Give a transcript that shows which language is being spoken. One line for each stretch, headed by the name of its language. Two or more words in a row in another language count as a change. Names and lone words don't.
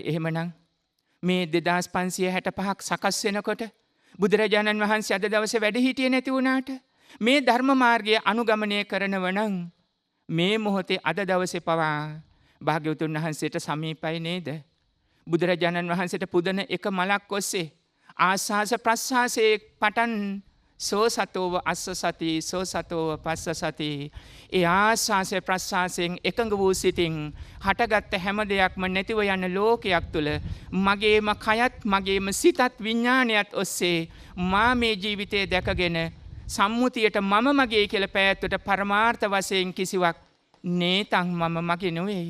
Sinhala: එහෙමනම් මේ 2565ක් සකස් වෙනකොට බුදුරජාණන් වහන්සේ අද දවසේ වැඩ හිටියේ නැති වුණාට මේ ධර්ම මාර්ගය අනුගමනය කරනව නම් මේ මොහොතේ අද දවසේ පවා භාග්‍යවතුන් වහන්සේට සමීපයි නේද? බුදුරජාණන් වහන්සේට පුදන එක මලක් ඔස්සේ ආස්වාස ප්‍රස්වාසයේ පටන්
Pali: සෝ සතෝව අස්ස සති සෝ සතෝව පස්ස සති
Sinhala: ඒ ආස්වාස ප්‍රස්වාසයෙන් එකඟ වූ සිතින් හටගත්ත හැම දෙයක්ම නැතිව යන ලෝකයක් තුල මගේම කයත් මගේම සිතත් විඥානයත් ඔස්සේ මා මේ ජීවිතය දැකගෙන සම්මුතියට මම මගේ කියලා පැවැත්වට පරමාර්ථ වශයෙන් කිසිවක් නේතං මම මගේ නොවේ.